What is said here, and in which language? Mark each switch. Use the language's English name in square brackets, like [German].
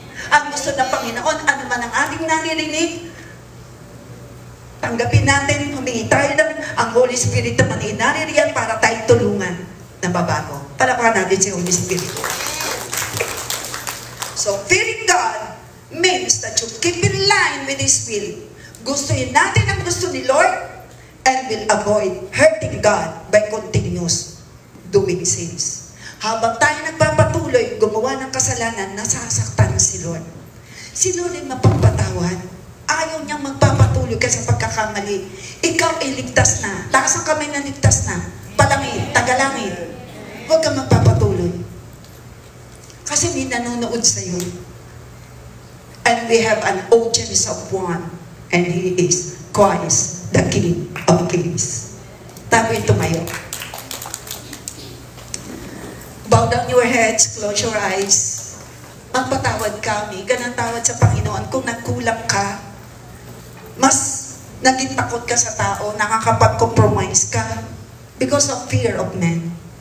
[Filipino] Ang gusto ng Panginoon, ano man ang ating naririnig, tanggapin natin, humingi tayo ng ang Holy Spirit naman ay naririyan para tayo tulungan na babago. Palapakan natin si Holy Spirit. [English] So, fearing God means that you keep in line with His will. [Filipino] Gustuhin natin ang gusto ni Lord [English] and will avoid hurting God by continuous doing sins. [Filipino] Habang tayo nagpapatuloy, gumawa ng kasalanan, nasasaktan si Lord. Si Lord ay mapagpatawad. Ayaw niyang magpapatuloy ka sa pagkakamali. Ikaw ay ligtas na. Taas ang kamay na ligtas na. Palangit, tagalangit. Huwag kang magpapatuloy. Kasi may nanonood sa iyo. [English] And we have an audience of one. And He is Christ, the King of Kings. [Filipino] Tapoy tumayo. [English] Bow down your heads, close your eyes. [Filipino] Magpatawad kami, ganang tawad sa Panginoon. Kung nagkulang ka, mas naging takot ka sa tao, nakakapag-compromise ka [English] because of fear of men.